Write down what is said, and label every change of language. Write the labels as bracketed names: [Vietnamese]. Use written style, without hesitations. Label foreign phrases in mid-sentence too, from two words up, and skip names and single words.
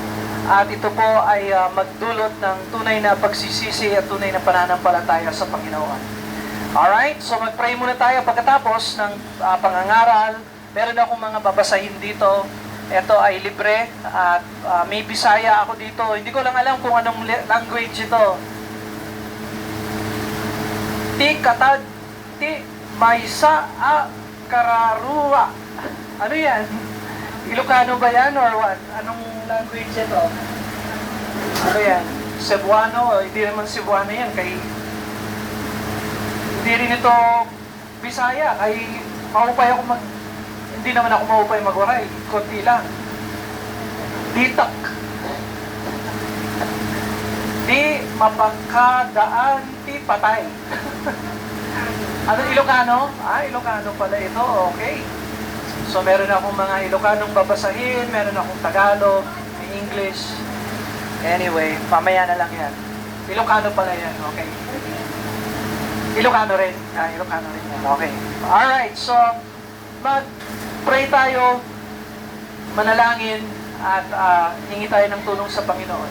[Filipino] At ito po ay magdulot ng tunay na pagsisisi at tunay na pananampalataya sa Panginoon. Alright, so mag-pray muna tayo pagkatapos ng pangangaral. Meron akong mga babasahin dito. Ito ay libre at may Bisaya ako dito. Hindi ko lang alam kung anong language ito. [Iloko] Ti katad, ti maysa a kararua. [Filipino] Ano yan? Ilocano ba yan [English] or what? [Filipino] Anong language ito? Ano yan? Cebuano? Hindi naman Cebuano yan. Hindi rin ito Bisaya. Mahupay ako hindi naman ako mahupay magwaray. Konti lang. Ditak. [Iloko] Di mapagkadaan ti patay. [Filipino] Ano Ilocano? Ilocano pala ito. Okay. So meron akong mga Ilocanong babasahin, meron akong Tagalog, may English. Anyway, pamaya na lang yan. Ilocano pala yan, okay. Ilocano rin. Ilocano rin yan, okay. Alright, so mag-pray tayo, manalangin, at hingi tayo ng tulong sa Panginoon.